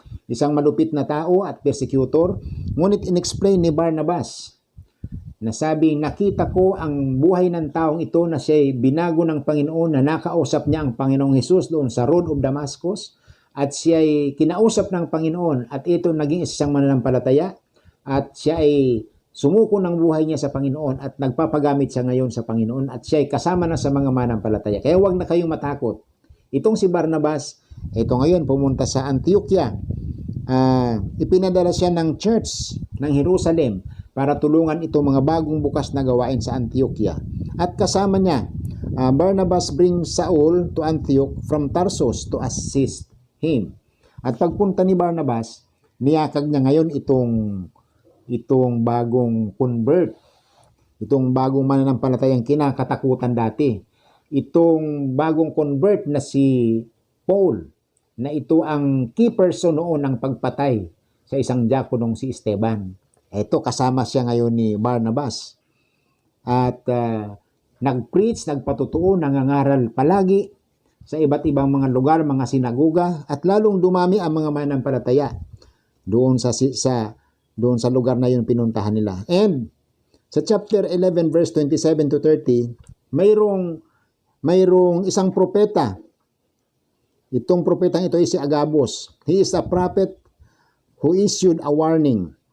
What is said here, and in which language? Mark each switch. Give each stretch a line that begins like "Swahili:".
Filipino: isang malupit na tao at persecutor, ngunit inexplain ni Barnabas na sabi, nakita ko ang buhay ng taong ito na siya'y binago ng Panginoon, na nakausap niya ang Panginoong Hesus doon sa road of Damascus, at siya'y kinausap ng Panginoon, at ito naging isang mananampalataya, at siya ay sumuko ng buhay niya sa Panginoon at nagpapagamit siya ngayon sa Panginoon, at siya ay kasama na sa mga manampalataya. Kaya huwag na kayong matakot. Itong si Barnabas, ito ngayon pumunta sa Antioquia. Ipinadala siya ng church ng Jerusalem para tulungan itong mga bagong bukas na gawain sa Antioquia. At kasama niya,
English: Barnabas brings Saul to Antioch from Tarsus to assist him.
Filipino: At pagpunta ni Barnabas, niyakag niya ngayon itong bagong convert, itong bagong mananampalatayang kinakatakutan dati, itong bagong convert na si Paul, na ito ang key person noon ng pagpatay sa isang diakonong si Esteban. Ito, kasama siya ngayon ni Barnabas. At nag-preach, nagpatutuo, nangangaral palagi sa iba't ibang mga lugar, mga sinagoga, at lalong dumami ang mga mananampalataya doon sa lugar na yun pinuntahan nila. And sa chapter 11 verse 27 to 30, mayroong isang propeta. Itong propetang ito ay si Agabus.
English: He is a prophet who issued a warning.